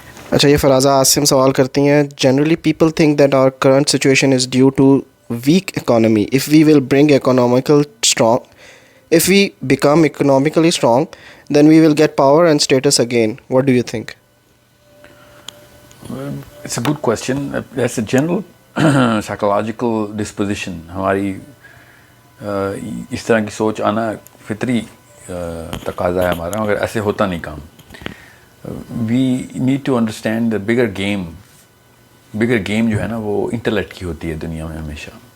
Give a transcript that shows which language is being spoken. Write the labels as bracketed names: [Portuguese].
[Urdu] اچھا، یہ فرازہ عاصم سوال کرتی ہیں، [English] Generally people think that our current situation is due to weak economy. If we will bring economical strong, if we become economically strong, then we will get power and status again. What do you think? It's a good question. That's a general psychological disposition. [Urdu] ہماری اس طرح کی سوچ آنا فطری تقاضا ہے ہمارا، مگر ایسے ہوتا نہیں کام. [English] We need to understand the bigger game [Urdu] جو ہے نا وہ انٹلیکٹ کی ہوتی ہے دنیا میں ہمیشہ.